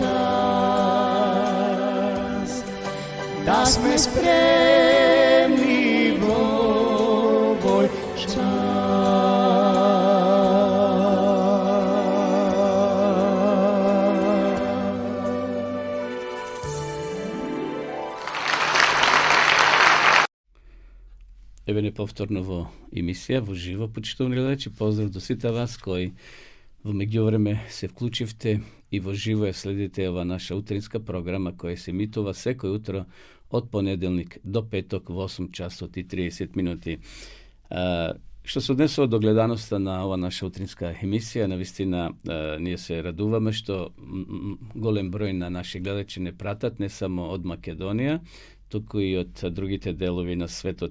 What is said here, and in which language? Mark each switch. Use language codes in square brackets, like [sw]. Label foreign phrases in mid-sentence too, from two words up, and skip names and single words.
[mk] час, да сме спремни в овој час. Ево неповторно во емисија, во живо, почитувани гледачи. Поздрав до сите вас кои во меѓувреме се вклучивте и во живо ја следите ова наша утринска програма која се емитува секој утро од понеделник до петок во 8 часот и 30 минути. Што се однесува до гледаноста на ова наша утринска емисија, навистина ние се радуваме што голем број на наши гледачи не пратат не само од Македонија, туку и од другите делови на светот.